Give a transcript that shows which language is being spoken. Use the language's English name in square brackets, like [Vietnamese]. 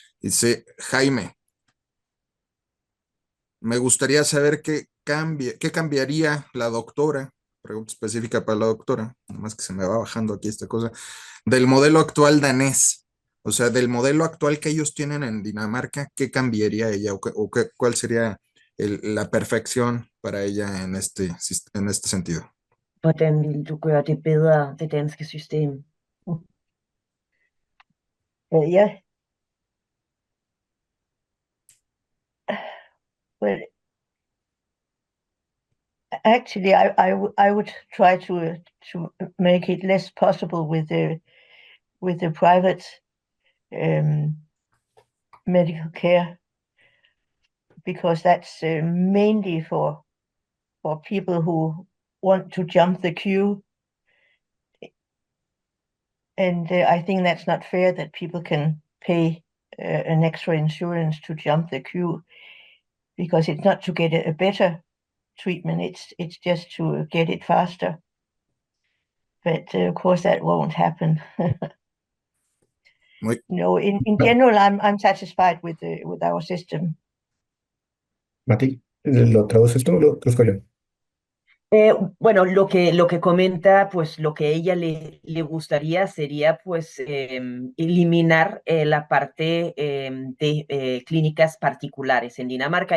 [Spanish] Dice, Jaime, me gustaría saber qué cambiaría la doctora, pregunta específica para la doctora, nomás que se me va bajando aquí esta cosa, del modelo actual danés. O sea, del modelo actual que ellos tienen en Dinamarca, ¿qué cambiaría ella cuál sería la perfección para ella en este sentido? [Danish] Hvordan vil du gøre det bedre, det danske system? [English] Yeah. Well, actually, I would try to make it less possible with the private medical care, because that's mainly for people who want to jump the queue, and I think that's not fair that people can pay an extra insurance to jump the queue, because it's not to get a better treatment, it's just to get it faster. But of course that won't happen. [Spanish] Muy, [English] No, in general, I'm satisfied with our system. [Spanish] Mati, ¿lo traduces tú o lo traduzco yo? Bueno, lo que comenta, pues lo que a ella le gustaría sería pues eliminar la parte de clínicas particulares en Dinamarca.